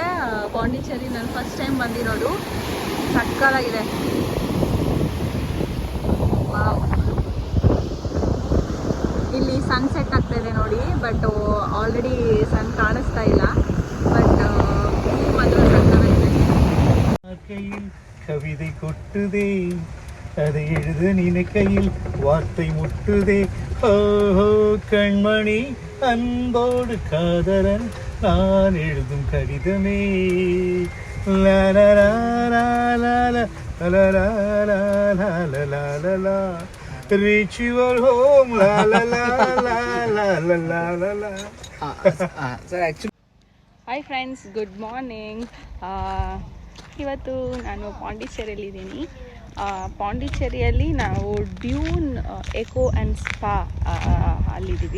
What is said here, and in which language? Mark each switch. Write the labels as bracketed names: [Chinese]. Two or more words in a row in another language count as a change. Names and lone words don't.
[Kannada] ಪಾಂಡಿಚೇರಿ ನಾನು [English] first time [Kannada] ಬಂದಿರೋದು. ಸಕ್ಕತ್ತಾಗಿದೆ. ವಾವ್, ಇಲ್ಲಿ ಸನ್ಸೆಟ್ ಆಗ್ತಾಯಿದೆ ನೋಡಿ. [English] but already sun [Kannada] ಕಾಣಿಸ್ತಾ ಇಲ್ಲ. ಬಟ್ ಮಾತ್ರ ಸಕ್ಕತ್ತಾಗಿದೆ. [Tamil] கவிதை கொட்டுதே, அதை எழுத நினைக்கையில் வார்த்தை முட்டுதே. ஓஹோ கண்மணி, அன்போடு காதலன் நான் எழுதும் கடிதமே. [English] Reach your home, la la la la la la la la. sir actually hi friends, good morning. [Kannada] ಇವತ್ತು ನಾನು ಪಾಂಡಿಚೇರಿಯಲ್ಲಿದ್ದೀನಿ. ಪಾಂಡಿಚೇರಿಯಲ್ಲಿ ನಾವು ಡ್ಯೂನ್ ಎಕೋ ಆ್ಯಂಡ್ ಸ್ಪಾ ಅಲ್ಲಿದ್ದೀವಿ.